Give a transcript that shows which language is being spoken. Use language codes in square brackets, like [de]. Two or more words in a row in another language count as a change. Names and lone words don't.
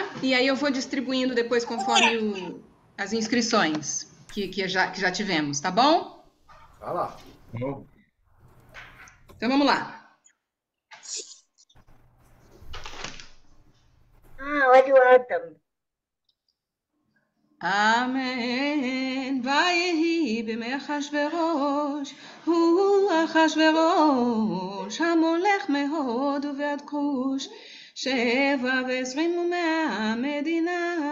[pt] E aí eu vou distribuindo depois conforme as inscrições que já tivemos, tá bom? Vai lá. Então, vamos lá. Olha o Adam. [he] אמן. ויהי בימי אחשוורוש, הוא אחשוורוש, המולך מהוד ועד כוש, 27 מדינה.